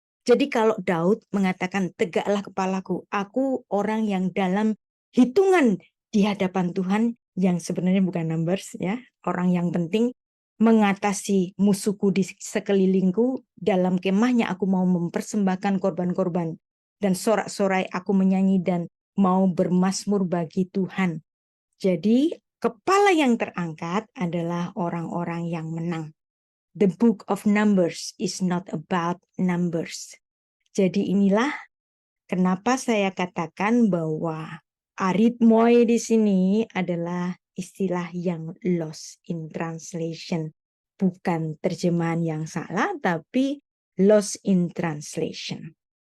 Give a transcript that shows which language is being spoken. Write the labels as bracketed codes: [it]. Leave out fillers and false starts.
[id] Jadi kalau Daud mengatakan tegaklah kepalaku, aku orang yang dalam hitungan di hadapan Tuhan, yang sebenarnya bukan numbers ya, orang yang penting, mengatasi musuhku di sekelilingku, dalam kemahnya aku mau mempersembahkan korban-korban, dan sorak-sorai aku menyanyi dan mau bermazmur bagi Tuhan. Jadi kepala yang terangkat adalah orang-orang yang menang. [en] The book of Numbers is not about numbers. [id] Jadi inilah kenapa saya katakan bahwa aritmoi di sini adalah istilah yang [en] lost in translation. [id] Bukan terjemahan yang salah, tapi [en] lost in translation.